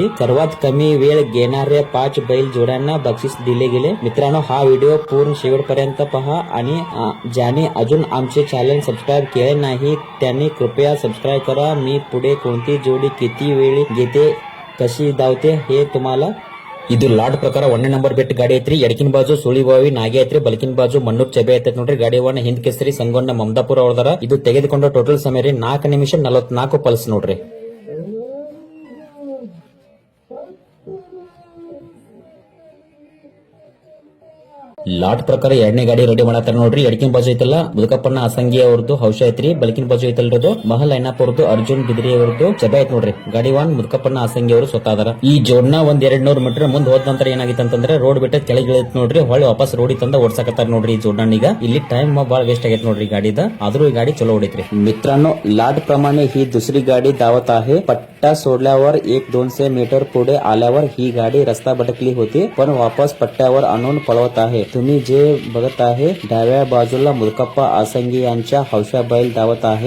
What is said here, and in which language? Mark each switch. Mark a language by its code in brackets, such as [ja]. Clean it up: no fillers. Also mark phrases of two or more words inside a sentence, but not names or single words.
[mr] सर्वात कमी वेळ घेणाऱ्या 5 बैल जोड्यांना बक्षीस दिले गेले. मित्रांनो, हा व्हिडिओ पूर्ण शेवटपर्यंत पहा आणि ज्याने अजून आमचे चॅनल सबस्क्राईब केले नाही त्यांनी कृपया सबस्क्राईब करा. मी पुढे कोणती जोडी किती वेळ घेते, कशी धावते हे तुम्हाला. [kn] ಇದು ಲಾಡ್ ಪ್ರಕಾರ 1ನೇ ನಂಬರ್ ಬೆಟ್ ಗಾಡಿ ಐತ್ರಿ. ಎಡಕಿನ ಬಾಜು ಸುಳಿಬಾವಿ ನಾಗೆ ಐತ್ರಿ, ಬಲಕಿನ ಬಾಜು ಮಣ್ಣೂರ್ ಚೆಬೆ ಐತೈತಿ ನೋಡ್ರಿ. ಗಾಡಿ ಒನ್ ಹಿಂದ್ ಕೇಸರಿ ಸಂಗೊಂಡ ಮಮದಾಪುರ ಅವಳದಾರ. ಇದು ತೆಗೆದುಕೊಂಡ ಟೋಟಲ್ ಸಮಯ ರೀ 4 ನಿಮಿಷ 44 ಪಲ್ಸ್ ನೋಡ್ರಿ. ಲಾಟ್ ಪ್ರಕಾರ 2ನೇ ಗಾಡಿ ರೆಡಿ ಮಾಡತ್ತಾರ ನೋಡ್ರಿ. ಎಡಕಿನ ಬಾಜು ಐತಲ್ಲ ಮುದುಕಪ್ಪನ ಅಸಂಗಿ ಅವ್ರದ್ದು ಹೌಶ ಐತ್ರಿ. ಬಲಕಿನ ಬಾಜು ಐತಲ್ರದು ಮಹಲ್ ಐನಾಪ್ ಅವ್ರದ್ದು ಅರ್ಜುನ್ ಬಿದ್ರಿ ಅವ್ರದ್ದು ಚೆಬೆ ಐತ್ ನೋಡ್ರಿ. ಗಾಡಿ ಒನ್ ಮುದುಕಪ್ಪನ ಅಸಂಗಿ ಅವರು ಸ್ವತಃ ಈ ಜೋಡ್ನ 200 ಮೀಟರ್ ಮುಂದೆ ಹೋದ ನಂತರ ಏನಾಗಿತ್ತು ಅಂತಂದ್ರೆ ರೋಡ್ ಬಿಟ್ಟ ಕೆಳಗಿಳಿತ್ ನೋಡ್ರಿ. ಹೊಳ್ಳಿ ವಾಪಸ್ ರೋಡಿ ತಂದ ಓಡ್ಸಕತ್ತಾರ ನೋಡ್ರಿ. ಈ जोडण ಈಗ ಇಲ್ಲಿ ಟೈಮ್ ಬಾಳ ವೇಸ್ಟ್ ಆಗೈತ್ ನೋಡ್ರಿ गाडीದ. [mr] आद्रू ही गाडी चलो ओढीत रे. मित्रांनो, लाट प्रमाणे ही दुसरी गाडी धावत आहे. पट्टा सोडल्यावर 100-200 मीटर पुढे आल्यावर ही गाडी रस्ता भटकली होती, पण वापस पट्ट्यावर आणून पळवत आहे. तुम्ही जे बघत आहे डाव्या बाजूला मुदकप्पा आसंगी यांच्या हौशा बैल धावत आहे.